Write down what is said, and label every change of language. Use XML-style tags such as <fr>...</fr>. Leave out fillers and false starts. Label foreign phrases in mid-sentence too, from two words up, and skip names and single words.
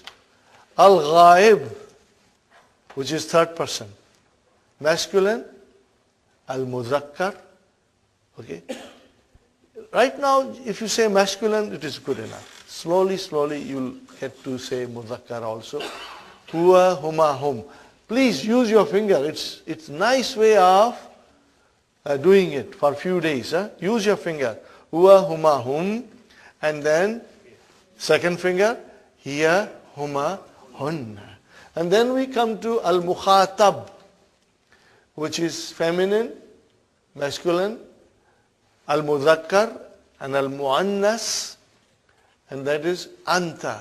<en>Al-Ghaib, which is third person. Masculine, Al-Muzakkar. Okay? Right now, if you say masculine, it is good enough. Slowly, you'll get to say Muzakkar also.</en> <ar>هو، هما، هم.</ar> <en>Please use your finger. It's nice way of doing it for a few days. Use your finger.</en> <ar>هو، هما، هم.</ar> <en>And then second finger.</en> <ar>هي، هما، هن.</ar> <en>And then we come to al-mukhatab, which is feminine, masculine, al-muzakkar, and al-muannas, and that is anta.</en>